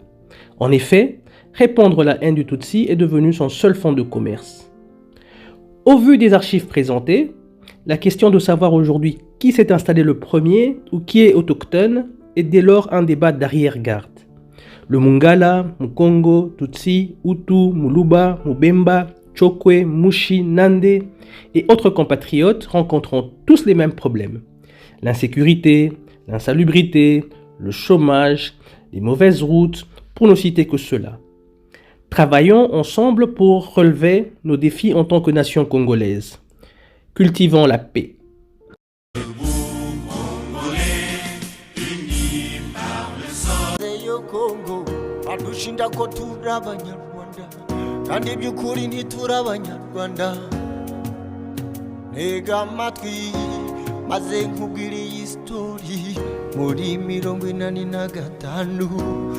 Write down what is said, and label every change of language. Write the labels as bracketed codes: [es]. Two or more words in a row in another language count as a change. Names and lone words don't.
[fr] En effet, répandre la haine du Tutsi est devenu son seul fonds de commerce. Au vu des archives présentées, la question de savoir aujourd'hui qui s'est installé le premier ou qui est autochtone est dès lors un débat d'arrière-garde. Le Mungala, Mukongo, Tutsi, Hutu, Muluba, Mubemba, Chokwe, Mushi, Nande et autres compatriotes rencontrant tous les mêmes problèmes. L'insécurité, l'insalubrité, le chômage, les mauvaises routes, pour ne citer que cela. Travaillons ensemble pour relever nos défis en tant que nation congolaise. Cultivons la paix. [rw] kandi by'ukuri ntituri abanyarwanda ntega amatwi maze nkubwire iyi sitori muri 1985